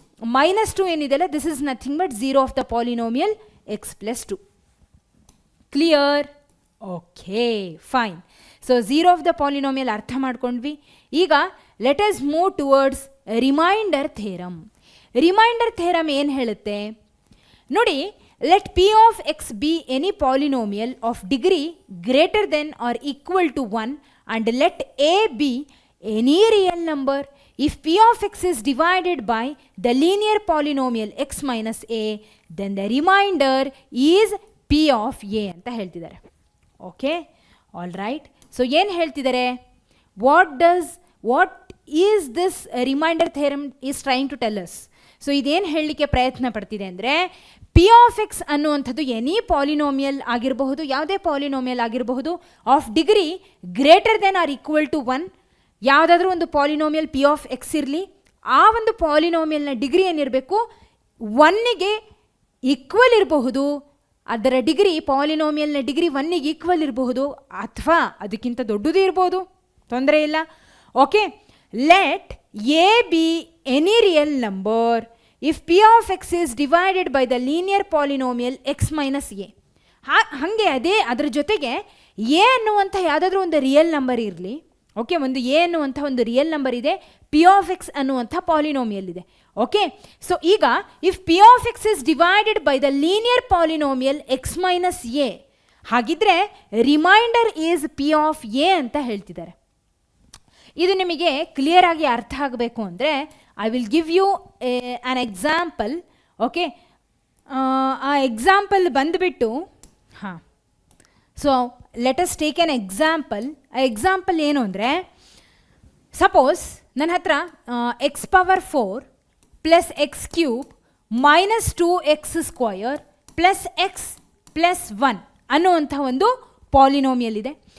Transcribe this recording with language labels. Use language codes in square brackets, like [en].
[en] -2 ಏನಿದೆಯಲ್ಲ, this is nothing but 0 of the polynomial x plus 2. Clear? Okay, fine. So 0 of the polynomial [kn] ಅರ್ಥ ಮಾಡ್ಕೊಂಡ್ವಿ. [en] ಈಗ let us move towards remainder theorem. [kn] Reminder theorem ಏನು ಹೇಳುತ್ತೆ ನೋಡಿ, [en] let p of x be any polynomial of degree greater than or equal to 1 and let a be any real number if p of x is divided by the linear polynomial x minus a, then the remainder is p of a [kn] ಅಂತ ಹೇಳ್ತಿದ್ದಾರೆ. [en] Okay, all right. So [kn] ಏನು ಹೇಳ್ತಿದ್ದಾರೆ, [en] What is this remainder theorem is trying to tell us. [kn] So ಇದೇನು ಹೇಳಲಿಕ್ಕೆ ಪ್ರಯತ್ನ ಪಡ್ತಿದೆ ಅಂದರೆ, P of X ಅನ್ನುವಂಥದ್ದು any polynomial ಆಗಿರಬಹುದು, ಯಾವುದೇ ಪಾಲಿನೋಮಿಯಲ್ ಆಗಿರಬಹುದು, [en] Of degree greater than or equal to 1. [kn] ಯಾವುದಾದ್ರೂ ಒಂದು ಪಾಲಿನೋಮಿಯಲ್ ಪಿ ಆಫ್ ಎಕ್ಸ್ ಇರಲಿ, ಆ ಒಂದು ಪಾಲಿನೋಮಿಯಲ್ನ ಡಿಗ್ರಿ ಏನಿರಬೇಕು, 1ಗೆ ಈಕ್ವಲ್ ಇರಬಹುದು. ಅದರ ಡಿಗ್ರಿ, ಪಾಲಿನೋಮಿಯಲ್ನ ಡಿಗ್ರಿ 1ಗೆ ಈಕ್ವಲ್ ಇರಬಹುದು, ಅಥವಾ ಅದಕ್ಕಿಂತ ದೊಡ್ಡದು ಇರ್ಬೋದು, ತೊಂದರೆ ಇಲ್ಲ. [en] Okay, let a be any real number if p of x is divided by the linear polynomial x minus a. [kn] ಹಾಗೆ ಅದರ ಜೊತೆಗೆ a ಅನ್ನುವಂಥ ಯಾವುದಾದ್ರೂ ಒಂದು ರಿಯಲ್ ನಂಬರ್ ಇರಲಿ. ಓಕೆ, ಒಂದು a ಅನ್ನುವಂಥ ಒಂದು ರಿಯಲ್ ನಂಬರ್ ಇದೆ, p of x ಅನ್ನುವಂಥ ಪಾಲಿನೋಮಿಯಲ್ ಇದೆ. [en] okay, so ಈಗ if p of x is divided by the linear polynomial x minus a, ಹಾಗಿದ್ರೆ remainder is p of a [kn] ಅಂತ ಹೇಳ್ತಿದ್ದಾರೆ. ಇದು ನಿಮಗೆ ಕ್ಲಿಯರ್ ಆಗಿ ಅರ್ಥ ಆಗಬೇಕು ಅಂದರೆ [en] I will give you an example. Okay, [kn] ಆ ಎಕ್ಸಾಂಪಲ್ ಬಂದುಬಿಟ್ಟು [en] So let us take an example. [kn] ಆ ಎಕ್ಸಾಂಪಲ್ ಏನು ಅಂದರೆ, ಸಪೋಸ್ ನನ್ನ ಹತ್ರ X power 4 plus X cube minus 2x² plus X plus 1 ಅನ್ನುವಂಥ ಒಂದು ಪಾಲಿನೋಮಿಯಲ್ ಇದೆ.